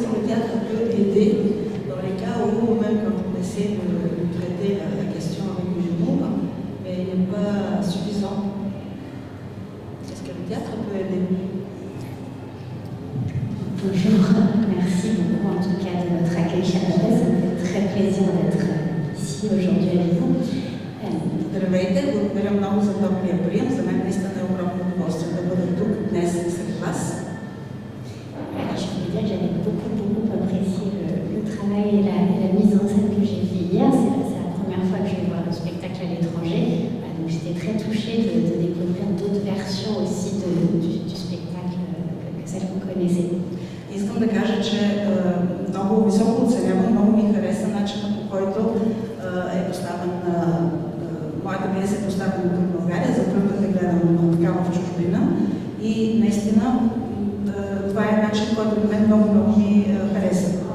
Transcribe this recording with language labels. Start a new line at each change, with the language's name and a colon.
French: théâtre peut aider dans les cas où, même quand on essaie de traiter la question avec du humour, mais il n'est pas suffisant. Est-ce que le théâtre peut aider? Bonjour, merci beaucoup en tout cas de votre accueil chaleureux. Ça me fait très plaisir d'être ici aujourd'hui avec vous.
Bulgarian: Здравейте, благодаря много за топлия прием. За мен наистина е огромно удоволствие да бъда тук днес сред вас.
French: Je voulais dire que j'avais beaucoup apprécié le travail et la mise en scène que j'ai fait hier. C'est la première fois que je vais voir le spectacle à l'étranger. Donc j'étais très touchée de découvrir d'autres versions aussi du spectacle que celle que vous connaissez.
Bulgarian: Искам да кажа, че много високо оценявам, много ми хареса начинът, по който е поставен моята пиеса е поставена тук в България, за първ път гледам такава в чужбина и наистина това е начин, който на мен много ми хареса.